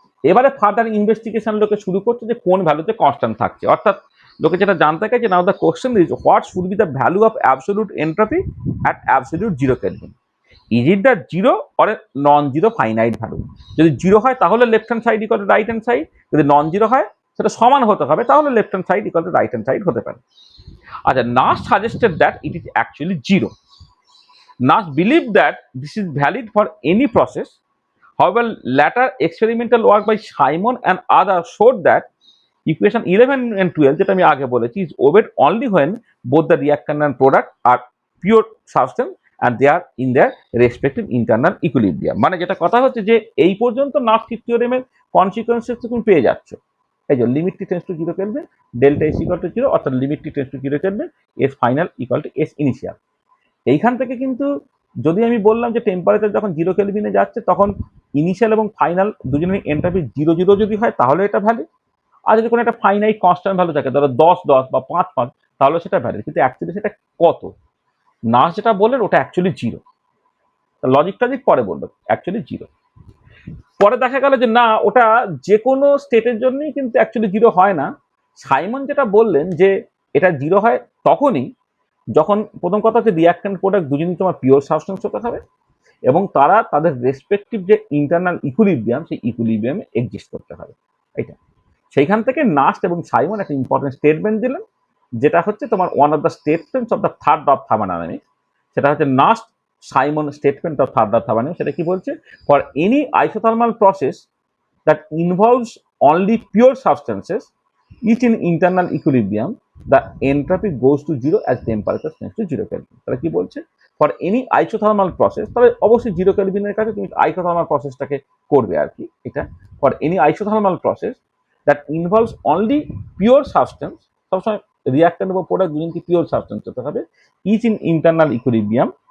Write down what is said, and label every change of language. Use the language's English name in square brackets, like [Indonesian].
[Bangla] এবারে further investigation লোকে শুরু করছে যে কোন ভ্যালুতে কনস্ট্যান্ট থাকছে, অর্থাৎ লোকে যেটা জানতে চাইছে, [English] Now the question is what should be the value of absolute entropy at absolute 0 kelvin. Is it the 0 or non zero finite value? [Bangla] যদি 0 হয় তাহলে left hand side equal to right hand side, যদি নন জিরো হয় সেটা সমান হতে হবে, তাহলে left hand side equal to right hand side হতে পারে। [English] আচ্ছা, Nernst suggested that it is actually 0. Nash believed that this is valid for any process. However, later experimental work by Simon and others showed that equation 11 and 12, [Bangla] যেটা আমি আগে বলেছি, [English] is obeyed only when both the reactant and product are pure substance and they are in their respective internal equilibrium. [Bangla] মানে যেটা কথা হচ্ছে যে এই পর্যন্ত নাস্টিক থিওরেমের কনসিকুয়েন্সেস তুমি পেয়ে যাচ্ছ। এই যে limit T tends to 0 kelvin, delta S equal to 0, অর্থাৎ limit T tends to 0 kelvin, S final equal to S initial. এইখান থেকে কিন্তু যদি আমি বললাম যে টেম্পারেচার যখন 0 কেলভিনে যাচ্ছে, তখন ইনিশিয়াল এবং ফাইনাল দুজনের এন্ট্রপি 0 0 যদি হয়, তাহলে এটা ভ্যালিড। আর যদি কোনো একটা ফাইনাইট কনস্ট্যান্ট ভ্যালু থাকে, ধরো 10 10 বা 5 5, তাহলে সেটা ভ্যালিড। কিন্তু অ্যাকচুয়ালি সেটা কত, নাস যেটা বললেন ওটা অ্যাকচুয়ালি 0। লজিকটা দিক পরে বলবো, অ্যাকচুয়ালি 0। পরে দেখা গেল যে না, ওটা যে কোনো স্টেটের জন্যই কিন্তু অ্যাকচুয়ালি 0 হয় না। সাইমন যেটা বললেন যে এটা 0 হয় তখনই যখন প্রথম কথা হচ্ছে রিঅ্যাক্ট্যান্ট প্রোডাক্ট দুজনই তোমার পিওর সাবস্টেন্স হতে হবে এবং তারা তাদের রেসপেক্টিভ যে ইন্টারনাল ইকুইলিব্রিয়াম, সেই ইকুইলিব্রিয়ামে এক্সিস্ট করতে হবে। এটা সেইখান থেকে নাস্ট এবং সাইমন একটা ইম্পর্টেন্ট স্টেটমেন্ট দিলেন, যেটা হচ্ছে তোমার [English] One of the statements of the third of thermodynamics. [Bangla] সেটা হচ্ছে [English] Nernst Simon statement of third of thermodynamics. [Bangla] সেটা কি বলছে? [English] For any isothermal process that involves only pure substances, each in internal equilibrium, the entropy goes to 0 as temperature tends to 0 Kelvin. [Bangla] তাহলে কি বলছে? [English] for any isothermal process, [Bangla] তবে অবশ্যই 0 কেলভিনের কাছে তুমি আইসোথার্মাল প্রসেসটাকে করবে আর কি। [English] এটা for any isothermal process that involves only pure substance, [Bangla] সবসময় রিঅ্যাক্ট্যান্ট এবং প্রোডাক্ট দুজনকে পিওর সাবস্টেন্স হতে হবে, [English] Each in internal equilibrium.